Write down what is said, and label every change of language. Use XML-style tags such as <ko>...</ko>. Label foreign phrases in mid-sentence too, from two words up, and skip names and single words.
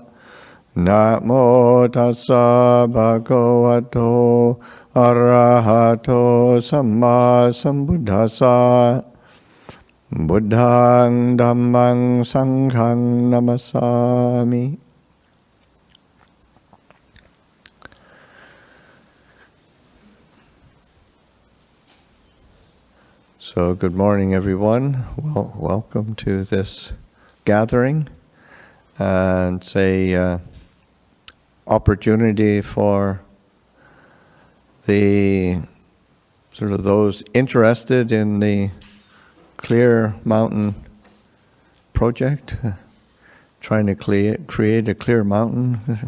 <pi>Namo tassa bhagavato arahato samma sambuddhassa. Buddhaṃ Dhammaṃ Sanghaṃ Namasami.</pi> <en>So, good morning, everyone. Well, welcome to this gathering. And it's a opportunity for the sort of those interested in the Clear Mountain project, trying to create a clear mountain.</en>